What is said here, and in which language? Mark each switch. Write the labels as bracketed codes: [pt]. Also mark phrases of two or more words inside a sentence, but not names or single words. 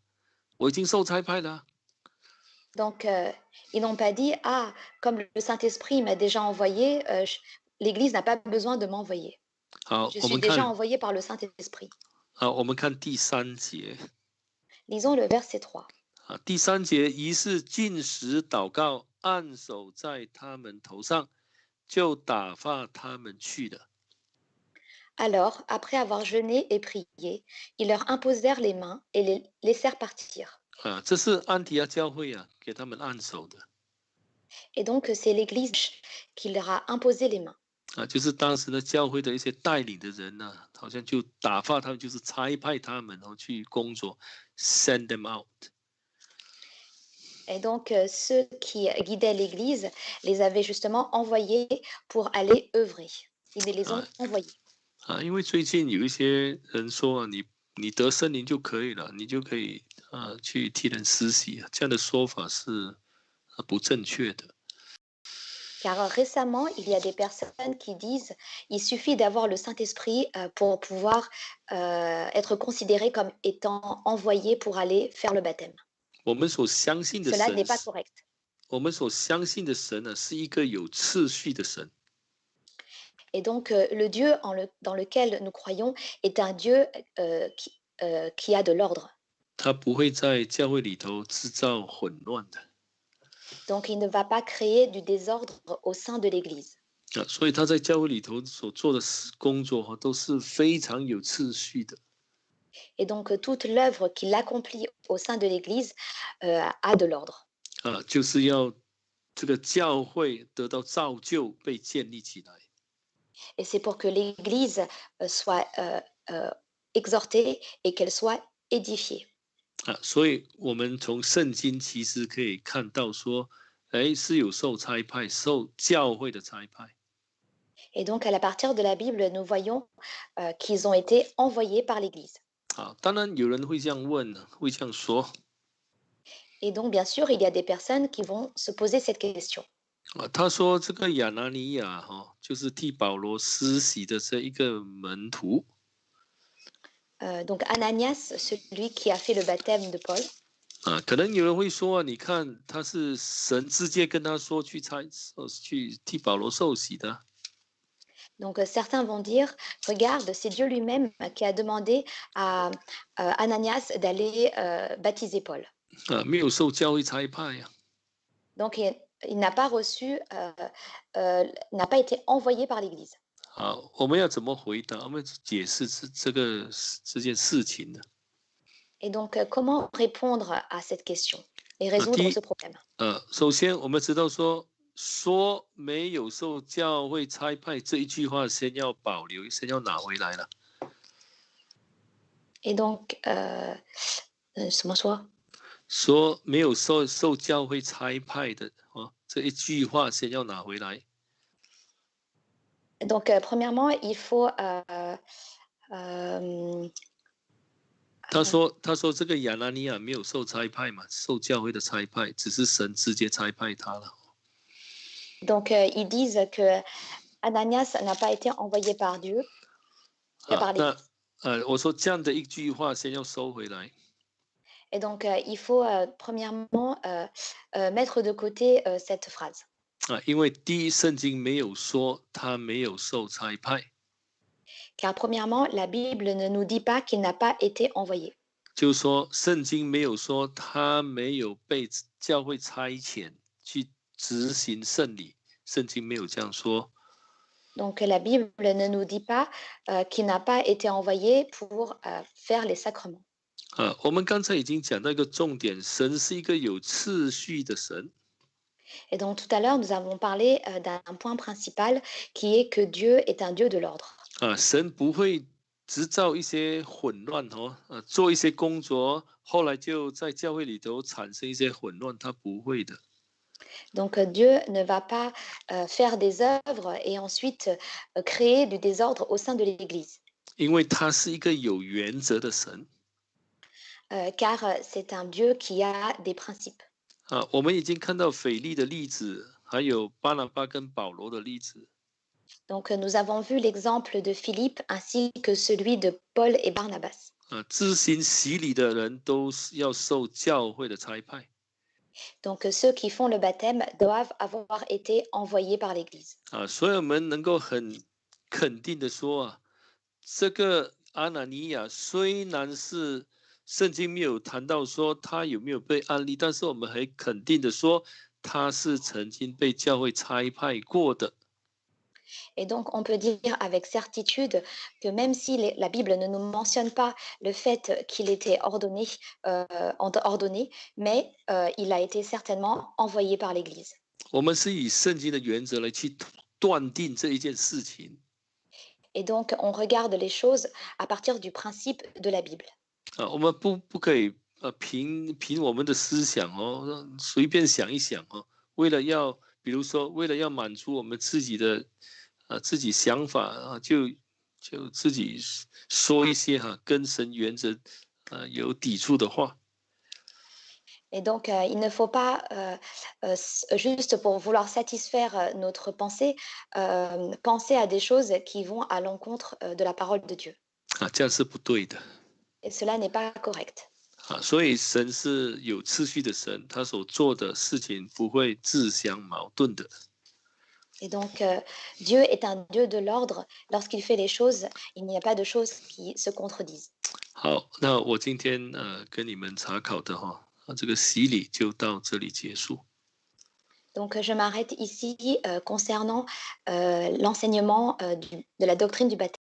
[zh] 我已经受差派了。 [fr] Donc, ils n'ont pas dit, ah, comme le Saint-Esprit m'a déjà envoyé, l'Église n'a pas besoin de m'envoyer. [zh] 好， [fr] Je [zh] 我 [fr] suis [zh] 们 [fr] déjà [zh] 看 [fr] envoyé par le Saint-Esprit. [zh] 我们看第3节 [fr] Lisons le verset 3. [zh] 第3节，于是禁食祷告，按手在他们头上，就打发他们去了。 [fr] Alors, après avoir jeûné et prié, ils leur imposèrent les mains et les laissèrent partir. [zh] 这是安提阿教会给他们按手的。 [fr] Et donc, c'est l'Église qui leur a imposé les mains. [zh] 就是当时的教会的一些带领的人好像就打发他们，就是差派他们去工作 ， [en] send them out。 [fr] Et donc, ceux qui guidaient l'Église les avaient justement envoyés pour aller œuvrer. Ils les 啊 ont envoyés. [zh] 因为最近有一些人说啊，你得圣灵就可以了，你就可以去替人施洗，这样的说法是不正确的。 [fr] Car récemment, il y a des personnes qui disent il suffit d'avoir le Saint-Esprit pour pouvoir être considéré comme étant envoyé pour aller faire le baptême. [zh] 我们所相信的 [fr] Cela [zh] 神 [fr] n'est pas [zh] 是， [fr] correct. [zh] 我们所相信的神呢，是一个有次序的神。 [fr] Et donc, le Dieu dans lequel nous croyons est un Dieu qui a de l'ordre. [zh] 他不会在教会里头制造混乱的 [fr] Donc, il ne va pas créer du désordre au sein de l'Église. [zh] 所以他在教会里头所做的工作都是非常有次序的 [fr] Et donc, toute l'œuvre qu'il accomplit au sein de l'Église a de l'ordre. [zh] 就是要这个教会得到造就，被建立起来。 [fr] Et c'est pour que l'Église soit exhortée et qu'elle soit édifiée. [zh] 所以我们从圣经其实可以看到说，是有受差派、受教会的差派。 [fr] Et donc, à partir de la Bible, nous voyons qu'ils ont été envoyés par l'Église. [zh] 当然有人会这样问呢，会这样说。 [fr] Et donc, bien sûr, il y a des personnes qui vont se poser cette question. [zh] 他说这个亚拿尼亚就是替保罗施洗的这一个门徒。 [fr] Donc, Ananias, celui qui a fait le baptême de Paul. [zh] 可能有人会说你看他是神直接跟他说去替保罗受洗的。 [fr] Donc, certains vont dire, regarde, c'est Dieu lui-même qui a demandé à Ananias d'aller baptiser Paul. [zh] 没有受教会差派呀。 [fr] Donc, il n'a pas reçu, n'a pas été envoyé par l'Église. [zh] 我们要怎么回答？我们解释这件事情呢？ [fr] Et donc, comment répondre à cette question et résoudre ce problème? [zh] 首先我们知道说没有受教会差派这一句话，先要保留，先要拿回来了。 [fr] Et donc, [zh] 什么说？说没有受教会差派的这一句话先要拿回来。 [fr] Donc, premièrement, il faut [zh] 他说这个亚拿尼亚没有受差派嘛，受教会的差派，只是神直接差派他了。 [fr] Donc, ils disent que Ananias n'a pas été envoyé par Dieu, par l'Église. [zh] 我说这样的一句话先要收回来。 [fr] Et donc, il faut premièrement mettre de côté cette phrase. [zh] 因为第一，圣经没有说他没有受差派。 [fr] Car premièrement, la Bible ne nous dit pas qu'il n'a pas été envoyé. [zh] 就是说，圣经没有说他没有被教会差遣去执行圣礼，圣经没有这样说。 [fr] Donc, la Bible ne nous dit pas qu'il n'a pas été envoyé pour faire les sacrements. [zh] 我们刚才已经讲到一个重点，神是一个有次序的神。 [fr] Et donc, tout à l'heure, nous avons parlé d'un point principal qui est que Dieu est un Dieu de l'ordre. [zh] 神不会制造一些混乱做一些工作，后来就在教会里头产生一些混乱，他不会的。 [fr] Donc, Dieu ne va pas faire des œuvres et ensuite créer du désordre au sein de l'Église. [zh] 因为他是一个有原则的神。 [fr] Car c'est un Dieu qui a des principes. [zh] 我们已经看到腓利的例子，还有巴拿巴跟保罗的例子。 [fr] Donc, nous avons vu l'exemple de Philippe ainsi que celui de Paul et Barnabas. [zh] 执行洗礼的人都要受教会的差派。 [fr] Donc, ceux qui font le baptême doivent avoir été envoyés par l'Église. [zh] 所以我们能够很肯定的说这个阿拿尼亚虽然是圣经没有谈到说他有没有被安利，但是我们很肯定的说他是曾经被教会差派过的。 [fr] Et donc, on peut dire avec certitude que même si la Bible ne nous mentionne pas le fait qu'il était ordonné, mais il a été certainement envoyé par l'Église. [zh] 我们是以圣经的原则来去断定这一件事情。 [fr] Et donc, on regarde les choses à partir du principe de la Bible. [zh] 我们不可以凭我们的思想哦，随便想一想哦，比如说为了要满足我们自己想法啊，就自己说一些跟神原则有抵触的话。 [fr] Et donc, il ne faut pas, juste pour vouloir satisfaire, notre pensée, penser à des choses qui vont à l'encontre, de la parole de Dieu. [zh] 这样是不对的。 [fr] Et cela n'est pas correct. [zh] 所以神是有次序的神，他所做的事情不会自相矛盾的。 [fr] Et donc, Dieu est un Dieu de l'ordre. Lorsqu'il fait les choses, il n'y a pas de choses qui se contredisent. [zh] 好，那我今天跟你们查考的这个洗礼就到这里结束。 [fr] Donc, je m'arrête ici, concernant, l'enseignement, de la doctrine du baptême.